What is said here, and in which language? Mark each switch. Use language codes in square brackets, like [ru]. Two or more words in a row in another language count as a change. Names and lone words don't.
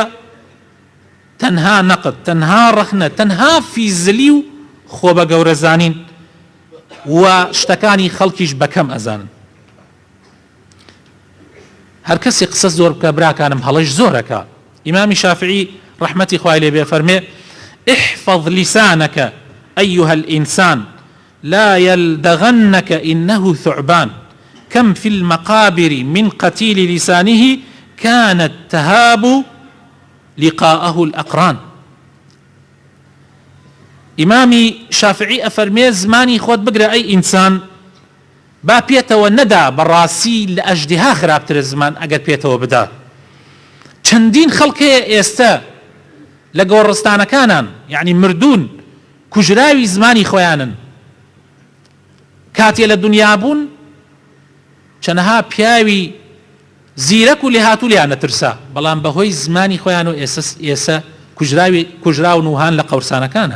[ckb] تەنها نەقد، تەنها ڕەخنە، تەنها فیزلی و خۆ بە گەورە زانین و شتەکانی خەڵکیش بەکەم ئەزانن. هەر کەسی قسە زۆر بکە براکانم هەڵەش زۆرەکە. ئیمامی شافعی ڕەحمەتی خوای لێ بێ فەرمێ: [ar] احفظ لسانك أيها الإنسان لا يلدغنك إنه ثعبان كم في المقابر من قتيل لسانه كانت تهاب لقاءه الأقران. [ckb] ئیمامی شافعی ئەفەرمێ زمانی خۆت بگرە ئەی ئینسان، با پێتەوە نەدا، بەڕاستی لە ئەژدیها خراپترە زمان ئەگەر پێتەوە بدا. چەندین خەڵکەیە ئێستا لە گۆڕستانەکانان، یعنی مردوون، کوژراوی زمانی خۆیانن، کاتێ لە دنیا بوون چەنەها پیاوی زیرەک و لێهاتوو لیان نەترسا، بەڵام بەهۆی زمانی خۆیان و ئێستا کوژراون و هان لە قەورسانەکانە.